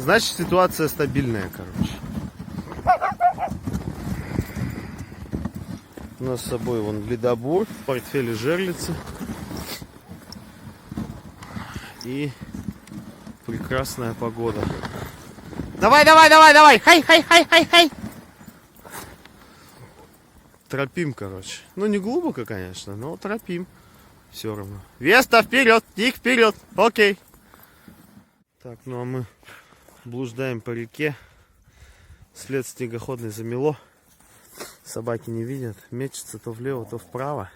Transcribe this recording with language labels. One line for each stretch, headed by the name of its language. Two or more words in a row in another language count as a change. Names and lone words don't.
Russian: Значит, ситуация стабильная, короче. У нас с собой вон ледобур, в портфеле жерлицы. И прекрасная погода. Давай, давай, давай, давай! Хай, хай, хай, хай, хай! Тропим, короче. Ну, не глубоко, конечно, но тропим. Все равно. Веста, вперед! Дик, вперед! Окей. Так, ну а мы блуждаем по реке. След снегоходный замело. Собаки не видят. Мечется то влево, то вправо.